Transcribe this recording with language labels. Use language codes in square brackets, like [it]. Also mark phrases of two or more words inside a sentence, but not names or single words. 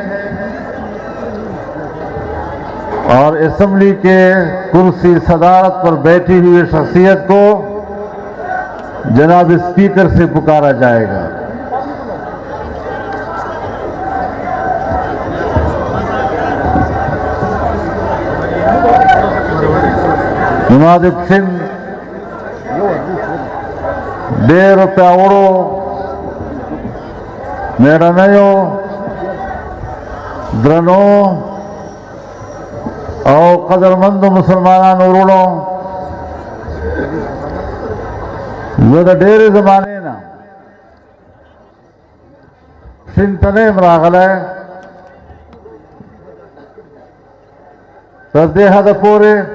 [ur] اور اسمبلی کے کرسی صدارت پر بیٹھی ہوئی شخصیت کو جناب اسپیکر سے پکارا جائے گا. [ps] नमादिब सिंह ډېر پیاوړو میړنیو درنو او قدرمندو مسلمانانو وروڼو، زه د ډېرې زمانې نه سیند ته نه یم راغلی، تر دې حده پورې